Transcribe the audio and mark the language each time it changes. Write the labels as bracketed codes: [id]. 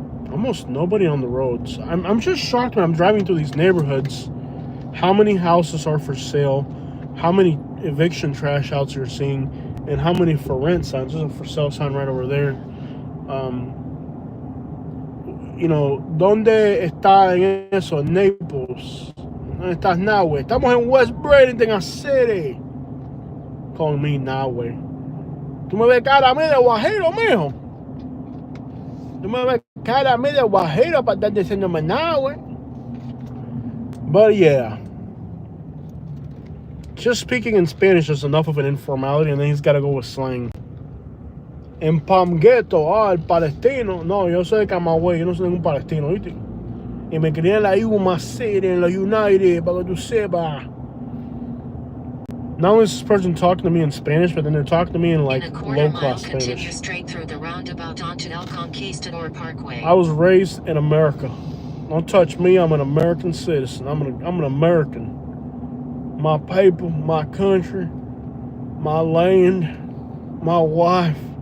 [en] Almost nobody on the roads. I'm just shocked when I'm driving through these neighborhoods how many houses are for sale, how many eviction trash outs you're seeing, and how many for rent signs. There's a for sale sign right over there. You know, [es] ¿dónde está en eso? Naples. ¿Dónde estás, Nahue? Estamos en West Bradenton City. [en] Calling me Nahue. [es] Tú me ves cara a mí de guajiro, mijo. Tú me ves cara a mí de guajiro para estar diciéndome Nahue. [en] But yeah. Just speaking in Spanish is enough of an informality, and then he's got to go with slang. [es] En Pamgueto, el palestino. No, yo soy de Camagüey, yo no soy ningún palestino, ¿viste? Y me crié en la UMA City, en la United, para que tú sepas. [en] Not only is this person talking to me in Spanish, but then they're talking to me in like low-class Spanish. Continue straight through the roundabout onto El Conquistador Parkway. I was raised in America. Don't touch me, I'm an American citizen. I'm an American. My people, my country, my land, my wife.